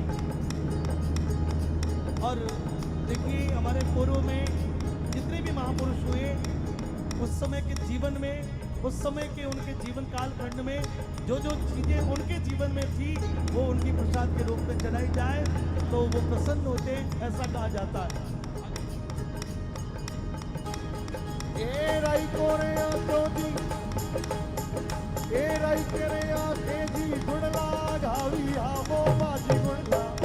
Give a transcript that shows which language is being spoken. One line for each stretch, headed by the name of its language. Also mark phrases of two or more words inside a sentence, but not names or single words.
Hindi: और देखिए हमारे पूर्व में जितने भी महापुरुष हुए उस समय के जीवन में, उस समय के उनके जीवन काल खंड में जो जो चीजें उनके जीवन में थी वो उनकी प्रसाद के रूप में चढ़ाई जाए तो वो प्रसन्न होते, ऐसा कहा जाता है। ए राई कोरे आतो जी ए राई करे आके जी गुणला गावी आवो बाजी गुणला